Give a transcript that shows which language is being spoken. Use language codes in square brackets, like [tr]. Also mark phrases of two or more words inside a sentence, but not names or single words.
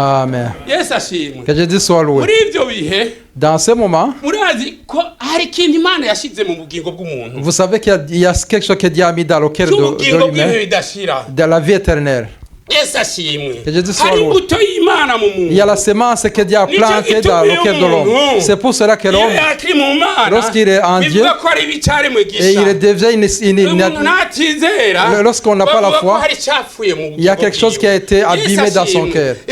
[rn] Amen. Yesu ashimwe. [fr] Que Jésus soit loué. [rn] Muri ibyo bihe, [fr] dans ce moment, [rn] murazi ko hari ikintu Imana yashize mu bugingo bw'umuntu. [fr] Vous savez qu'il y a quelque chose que Dieu a mis dans le cœur de l'humain, de la vie éternelle. Que Jésus soit loué. Il y a la semence que Dieu a plantée dans le cœur de l'homme. C'est pour cela que l'homme, lorsqu'il est en Dieu, et il devient lorsqu'on n'a pas la foi, il y a quelque chose qui a été abîmé dans son cœur.